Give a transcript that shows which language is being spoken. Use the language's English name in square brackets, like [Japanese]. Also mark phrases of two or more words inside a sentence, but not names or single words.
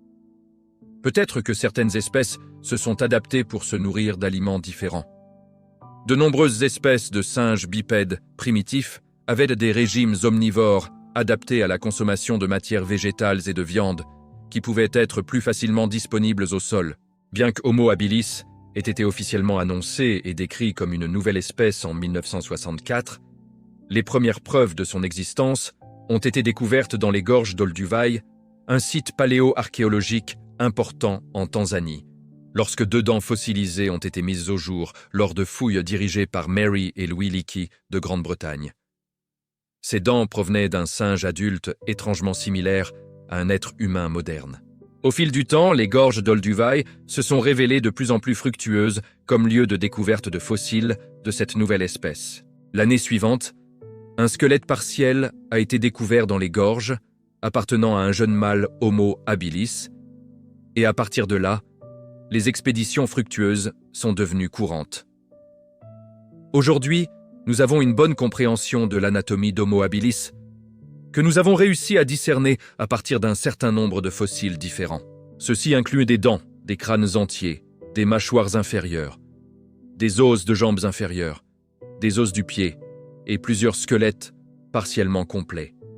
[French] Peut-être que certaines espèces se sont adaptées pour se nourrir d'aliments différents. De nombreuses espèces de singes bipèdes primitifs avaient des régimes omnivores adaptés à la consommation de matières végétales et de viande, qui pouvaient être plus facilement disponibles au sol. Bien que Homo habilis ait été officiellement annoncé et décrit comme une nouvelle espèce en 1964, les premières preuves de son existence ont été découvertes dans les gorges d'Olduvai, un site paléo-archéologique important en Tanzanie, lorsque 2 dents fossilisées ont été mises au jour lors de fouilles dirigées par Mary et Louis Leakey de Grande-Bretagne. Ces dents provenaient d'un singe adulte étrangement similaire à un être humain moderne. Au fil du temps, les gorges d'Olduvai se sont révélées de plus en plus fructueuses comme lieu de découverte de fossiles de cette nouvelle espèce. L'année suivante, un squelette partiel a été découvert dans les gorges, appartenant à un jeune mâle Homo habilis, et à partir de là, les expéditions fructueuses sont devenues courantes. Aujourd'hui, nous avons une bonne compréhension de l'anatomie d'Homo habilis, que nous avons réussi à discerner à partir d'un certain nombre de fossiles différents. Ceci inclut des dents, des crânes entiers, des mâchoires inférieures, des os de jambes inférieures, des os du pied et plusieurs squelettes partiellement complets.